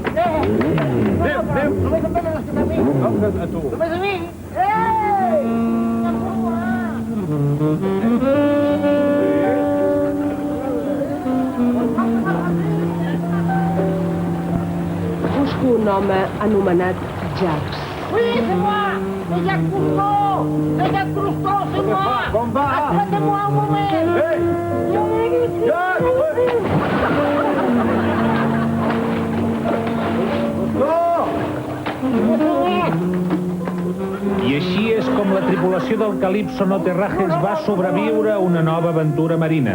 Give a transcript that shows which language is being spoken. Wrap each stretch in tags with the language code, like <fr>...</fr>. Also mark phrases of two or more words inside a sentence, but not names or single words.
<ca>Només em venen a rescatar a mi. A tu. Només a mi. Busco un home anomenat Jacques.</ca> <fr>Oui, c'est moi. C'est Jacques Cousteau. C'est Jacques Cousteau, c'est moi.</fr> <ca>Com va?</ca> <fr>Attendez-moi un moment.</fr> <ca>I així és com la tripulació del Calypso No Terrajes va sobreviure a una nova aventura marina.</ca>